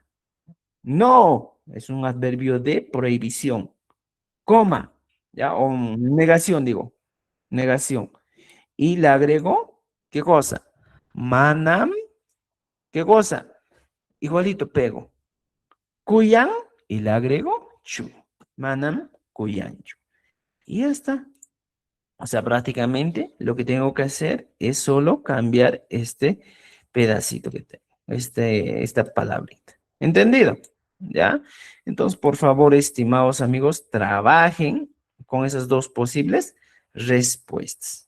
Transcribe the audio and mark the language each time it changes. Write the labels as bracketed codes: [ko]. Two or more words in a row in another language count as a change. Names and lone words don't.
[es] No, es un adverbio de prohibición. Coma, ¿ya? O negación, digo. Negación. Y le agrego, ¿qué cosa? Manam, ¿qué cosa? Igualito pego. Cuyan, y le agrego chu. [qu] Manam, cuyanchu. [es] Y ya está. O sea, prácticamente lo que tengo que hacer es solo cambiar este pedacito que tengo, esta palabrita. ¿Entendido? ¿Ya? Entonces, por favor, estimados amigos, trabajen con esas dos posibles respuestas.